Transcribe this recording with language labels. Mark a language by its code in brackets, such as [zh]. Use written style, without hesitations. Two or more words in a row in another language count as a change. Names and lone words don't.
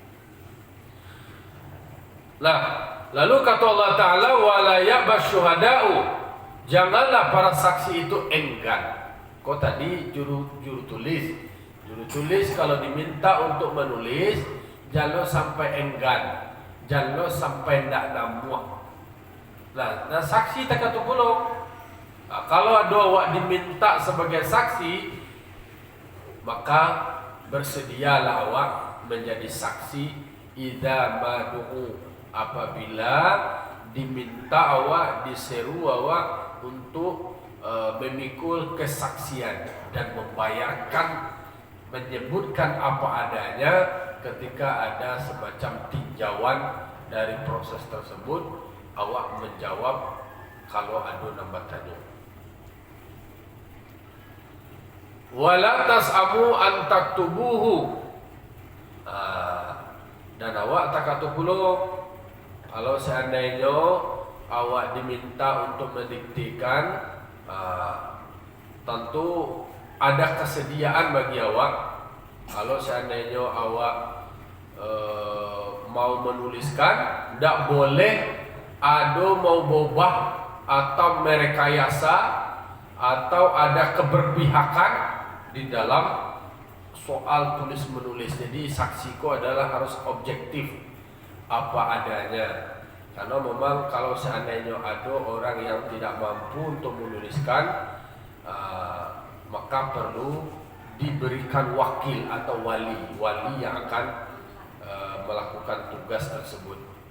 [id] Nah, lalu kata Allah Ta'ala, [ar] ولا يأب الشهداء, [id] janganlah para saksi itu enggan. Kok tadi juru tulis kalau diminta untuk menulis, jangan sampai enggan, jangan sampai tidak namuak. Nah, saksi tak kata pula. Kalau ada awak diminta sebagai saksi, maka bersedialah awak menjadi saksi [ar] إذا ما دعوا, [id] apabila diminta awak, diseru awak untuk memikul kesaksian dan menyebutkan apa adanya ketika ada semacam tinjauan dari proses tersebut. Awak menjawab kalau ada nambah tanya. [ar] ولا تسأموا أن تكتبوه, [id] dan awak tak kata pula kalau seandainya awak diminta untuk mendiktikan, tentu ada kesediaan bagi awak. Kalau seandainya awak mau menuliskan, tidak boleh ada mau bobah atau merekayasa atau ada keberpihakan di dalam soal tulis menulis. Jadi saksiku adalah harus objektif apa adanya. Karena memang kalau seandainya ada orang yang tidak mampu untuk menuliskan, maka perlu diberikan wakil atau wali yang akan melakukan tugas tersebut.